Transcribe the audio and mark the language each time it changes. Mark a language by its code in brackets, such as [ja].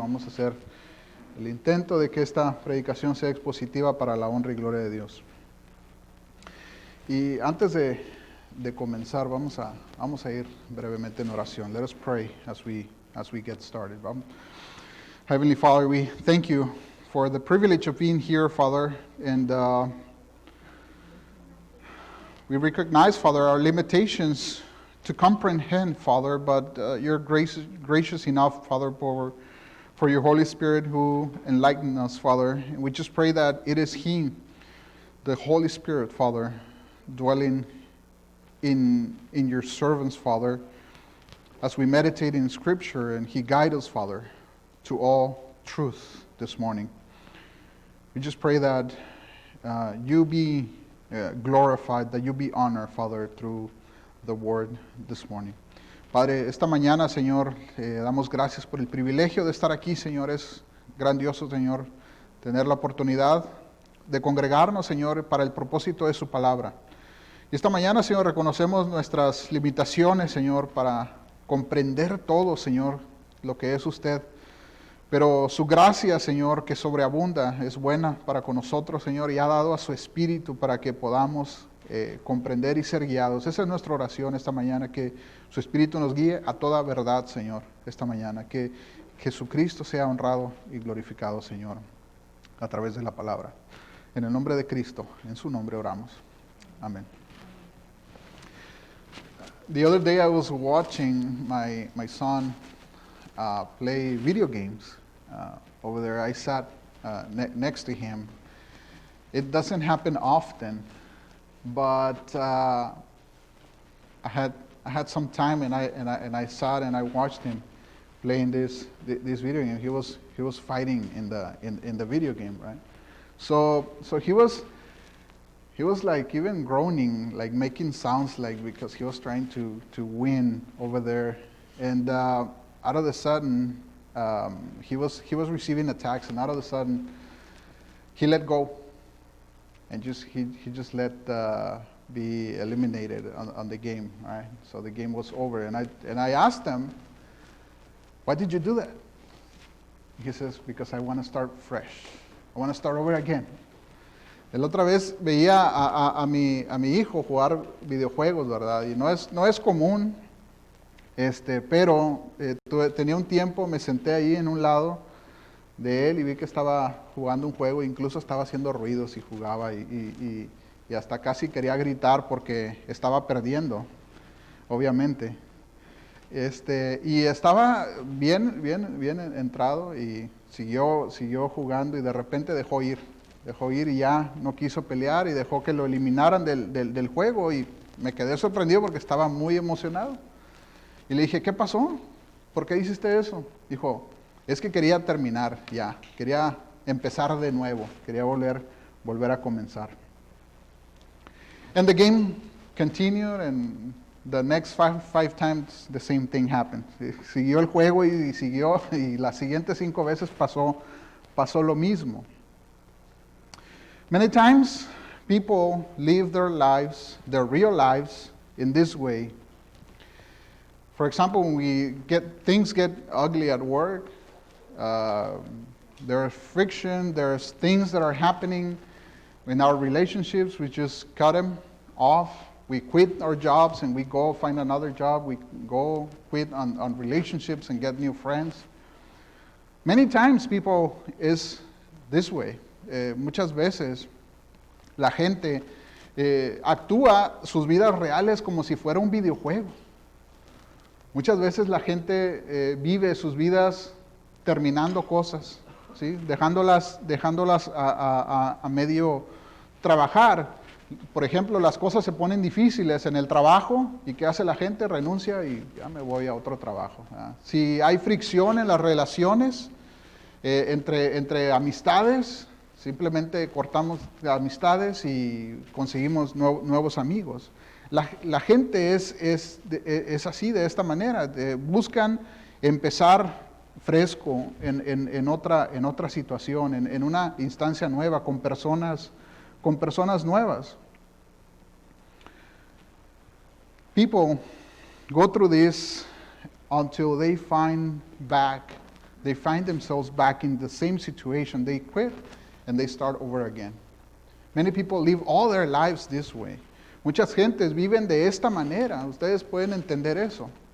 [es] Vamos a hacer el intento de que esta predicación sea expositiva para la honra y gloria de Dios. Y antes de comenzar, vamos a ir brevemente en oración. [en] Let us pray as we get started. Heavenly Father, we thank you for the privilege of being here, Father, and we recognize, Father, our limitations to comprehend, Father, but you're gracious enough, Father, for your Holy Spirit who enlightened us, Father. And we just pray that it is He, the Holy Spirit, Father, dwelling in your servants, Father, as we meditate in Scripture, and He guide us, Father, to all truth this morning. We just pray that you be glorified, that you be honored, Father, through the word this morning. [es] Padre, esta mañana, Señor, damos gracias por el privilegio de estar aquí, Señor. Es grandioso, Señor, tener la oportunidad de congregarnos, Señor, para el propósito de su palabra. Y esta mañana, Señor, reconocemos nuestras limitaciones, Señor, para comprender todo, Señor, lo que es usted. Pero su gracia, Señor, que sobreabunda, es buena para con nosotros, Señor, y ha dado a su Espíritu para que podamos comprender y ser guiados. Esa es nuestra oración esta mañana, que su Espíritu nos guíe a toda verdad, Señor, esta mañana. Que Jesucristo sea honrado y glorificado, Señor, a través de la palabra. En el nombre de Cristo, en su nombre oramos. Amén. [en] The other day I was watching my son play video games. Over there I sat next to him. It doesn't happen often, but I had some time and I sat and I watched him playing this video game. He was fighting in the video game, right? So he was like even groaning, like making sounds, like because he was trying to win over there. And out of the sudden, he was receiving attacks, and out of the sudden, he let go, and he just let be eliminated on the game, right? So the game was over, and I asked him, "Why did you do that?" He says, "Because I want to start fresh. I want to start over again." [es] La otra vez veía a mi hijo jugar videojuegos, ¿verdad? Y no es común, pero tenía un tiempo, me senté ahí en un lado de él y vi que estaba jugando un juego, incluso estaba haciendo ruidos y jugaba y hasta casi quería gritar porque estaba perdiendo, obviamente. Y estaba bien entrado y siguió jugando y de repente dejó ir y ya no quiso pelear y dejó que lo eliminaran del juego y me quedé sorprendido porque estaba muy emocionado. Y le dije, ¿qué pasó? ¿Por qué hiciste eso? Dijo, es que quería terminar ya, quería empezar de nuevo, quería volver a comenzar. [en] And the game continued, and the next five times the same thing happened. [es] Siguió el juego y siguió, y las siguientes 5 veces pasó lo mismo. [en] Many times people live their lives, their real lives, in this way. For example, when things get ugly at work, there's friction, there's things that are happening in our relationships, we just cut them off. We quit our jobs and we go find another job. We go quit on relationships and get new friends. Many times people is this way. [es] Muchas veces la gente actúa sus vidas reales como si fuera un videojuego. Muchas veces la gente vive sus vidas terminando cosas, ¿sí? Dejándolas a medio trabajar. Por ejemplo, las cosas se ponen difíciles en el trabajo y ¿qué hace la gente? Renuncia y ya me voy a otro trabajo. Si hay fricción en las relaciones entre amistades, simplemente cortamos amistades y conseguimos nuevos amigos. La gente es así, de esta manera. Buscan empezar fresco en otra situación, en una instancia nueva, con personas nuevas. [en] People go through this until they find themselves back in the same situation. They quit and they start over again. Many people live all their lives this way. [es] Muchas gentes viven de esta manera. Ustedes pueden entender eso.